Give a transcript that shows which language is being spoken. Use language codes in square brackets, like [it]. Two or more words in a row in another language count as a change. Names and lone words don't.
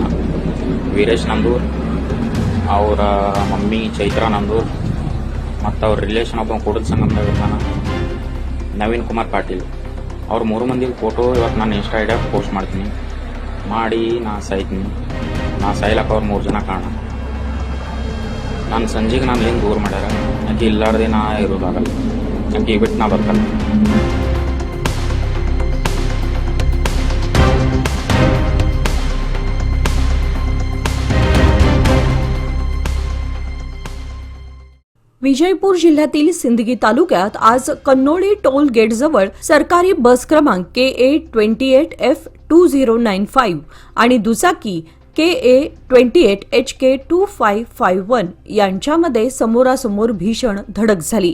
[kn] ವೀರೇಶ್ ನಂದೂರ್, ಅವರ ಮಮ್ಮಿ ಚೈತ್ರಾ ನಂದೂರ್, ಮತ್ತು ಅವ್ರ ರಿಲೇಷನ್ ಒಬ್ಬ ಕೂಡಲ ಸಂಗಮದಾಗ ಇರ್ತಾನ ನವೀನ್ ಕುಮಾರ್ ಪಾಟೀಲ್. ಅವ್ರ 3 ಮಂದಿಗೆ ಫೋಟೋ ಇವತ್ತು ನಾನು ಇನ್ಸ್ಟಾ ಐಡಿಯಾಗ ಪೋಸ್ಟ್ ಮಾಡ್ತೀನಿ. ಮಾಡಿ ನಾ ಸಾಯ್ತೀನಿ. ನಾ ಸಾಯ್ಲಕ್ಕ ಅವ್ರು 3 ಜನ ಕಾರಣ. ನಾನು ಸಂಜೆಗೆ ನಾನು ಏನು ದೂರ ಮಾಡ್ಯಾರ, ಆಕೆ ಇಲ್ಲಾರ್ದೆ ನಾ ಇರೋದಾಗಲ್ಲ, ಆಕೆ ಬಿಟ್ಟು ನಾ ಬರ್ತಲ್ಲ. [mr] विजयपूर जिल्ह्यातील सिंदगी तालुक्यात आज कन्नोळी टोल गेटजवळ सरकारी बस क्रमांक KA28F2095 आणि दुचाकी KA28HK2551 यांच्यामध्ये समोरासमोर भीषण धडक झाली.